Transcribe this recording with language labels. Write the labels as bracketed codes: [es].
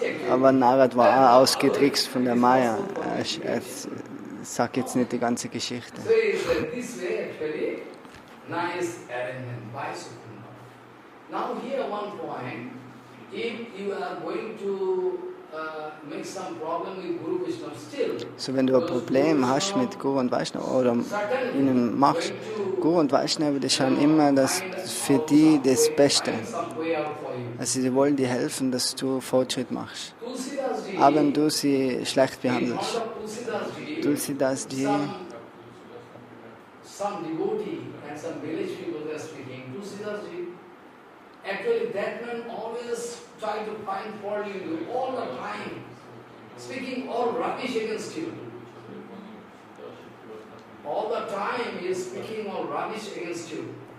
[de] Aber Narad war auch ausgetrickst von der Maya. Er sagt jetzt nicht die ganze Geschichte. [en] So he said, this way actually, nice arrangement by Supreme Lord. Now here one point, if you are going to make some problem with Guru Vaishnava still. [de] So wenn du ein Problem hast mit Guru und Vaishnava oder ihnen machst, Guru und Vaishnava, die schauen immer das für die das Beste. Also sie wollen dir helfen, dass du Fortschritt machst. Aber wenn du sie schlecht behandelst, Tulsidas Ji, [en] some devotee and some village people were speaking. Tulsidas Ji, actually that man always try to find fault in you all the time, speaking all rubbish against you. All the time he is speaking all rubbish against you.